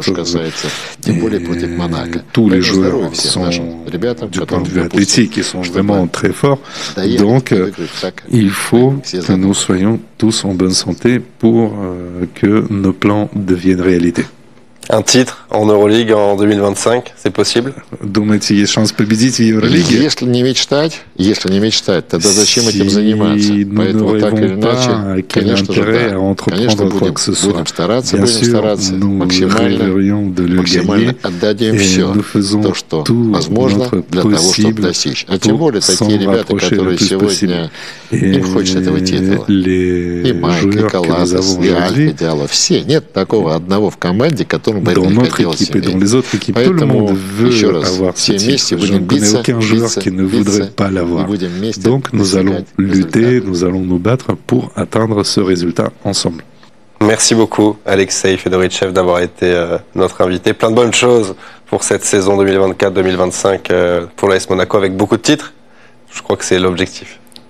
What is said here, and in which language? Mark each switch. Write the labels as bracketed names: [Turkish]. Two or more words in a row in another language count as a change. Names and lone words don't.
[French] Et tous les joueurs sont, du point de vue athlétique, ils sont vraiment très forts. Donc, il faut que nous soyons tous en bonne santé pour que nos plans deviennent réalité. Un titre en Euroleague en 2025? C'est possible? [Russian] Думаете, есть шанс победить в Евролиге? Если не мечтать, тогда зачем этим заниматься? Поэтому так или иначе, конечно же, да. Конечно, будем стараться максимально отдадим все, то, что возможно, для того, чтобы достичь. А тем более такие ребята, которые сегодня, им хочется этого титула. И Майк, и Каласос, и Альфа, Диалlo, все. Нет такого одного в команде, которому бы это не хотелось иметь. Поэтому, еще раз, все вместе будем биться, и будем вместе. [French] Donc nous allons lutter, nous allons nous battre pour atteindre ce résultat ensemble. Merci beaucoup, Alexei Fedorichev, d'avoir été notre invité. Plein de bonnes choses pour cette saison 2024-2025 pour l'AS Monaco, avec beaucoup de titres. Je crois que c'est l'objectif.